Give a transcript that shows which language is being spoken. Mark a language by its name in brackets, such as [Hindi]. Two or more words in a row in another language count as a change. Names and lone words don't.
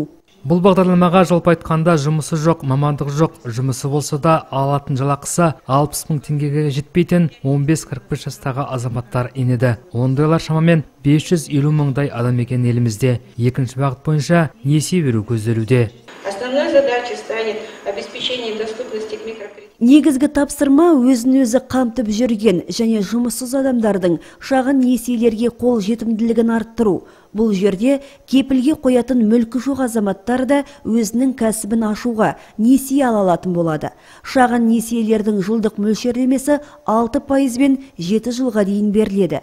[Kazakh] Бұл бағдарламаға жалпы айтқанда жұмысы жоқ, мамандық жоқ, жұмысы болса да алатын жалақысы 60 мың теңгеге жетпейтін 15-45 жастағы азаматтар енеді. Ондайлар шамамен 550 мыңдай адам екен елімізде. Екінші бағыт бойынша несие беру көзделуде. [Russian] Основной задачей станет обеспечение доступности к микрокредитам. [Kazakh] Негізгі тапсырма өзін-өзі қамтып жүрген және жұмыссыз адамдардың шағын несиелерге қол жетімділігін арттыру. Бұл жерде кепілге қоятын мүлкі жоқ азаматтар да өзінің кәсібін ашуға несие ала алатын болады. Шағын несиелердің жылдық мөлшерлемесі 6% бен 7 жылға дейін беріледі.